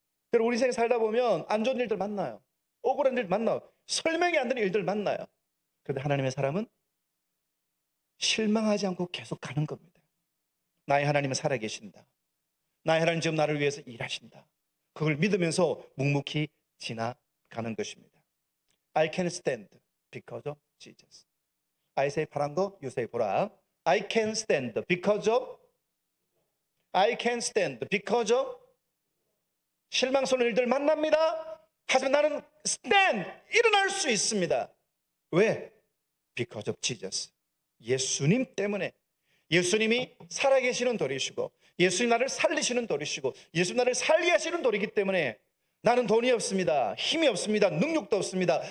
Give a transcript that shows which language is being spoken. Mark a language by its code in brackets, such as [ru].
[ko] 그리고 우리 인생 살다 보면 안 좋은 일들 만나요. 억울한 일 만나요. 설명이 안 되는 일들 만나요. 그런데 하나님의 사람은 실망하지 않고 계속 가는 겁니다. 나의 하나님은 살아계신다. 나의 하나님 지금 나를 위해서 일하신다. 그걸 믿으면서 묵묵히 지나가는 것입니다. [en] I can stand because of Jesus. I say [ko] 파란 거, [en] you say [ko] 보라. [en] I can stand because of, I can stand because of [ko] 실망스러운 일들 만납니다. 하지만 나는 stand, 일어날 수 있습니다. 왜? [en] Because of Jesus. [ko] 예수님 때문에. 예수님이 살아계시는 돌이시고 예수님 나를 살리시는 돌이시고 예수님 나를 살게 하시는 돌이기 때문에 나는 돈이 없습니다. 힘이 없습니다. 능력도 없습니다.